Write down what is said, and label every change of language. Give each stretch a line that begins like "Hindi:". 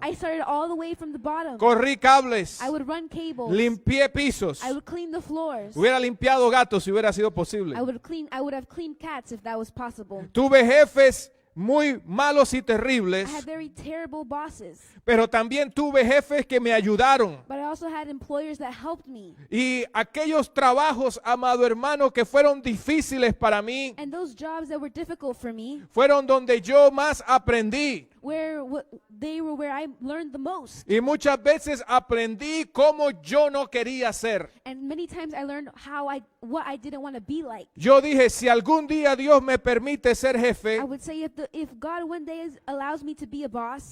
English: I started all the way from the bottom.
Spanish: Corrí cables.
English: I would run cables.
Spanish: Limpié pisos.
English: I would clean the floors.
Spanish: Hubiera limpiado gatos si hubiera sido posible.
English: I would have cleaned cats if that was possible.
Spanish: Tuve jefes muy malos y
English: I
Spanish: terribles,
English: had very terrible bosses,
Spanish: pero también tuve jefes que me ayudaron.
English: but I also had employers that helped me.
Spanish: Y aquellos trabajos, amado hermano, que fueron difíciles para mí,
English: And those jobs that were difficult for me,
Spanish: fueron donde yo más aprendí.
English: they were where I learned the most.
Spanish: Y muchas veces aprendí cómo yo no quería ser.
English: And many times I learned what I didn't want to be like.
Spanish: Yo dije, si algún día Dios me permite ser jefe,
English: I would say if God one day allows me to be a boss,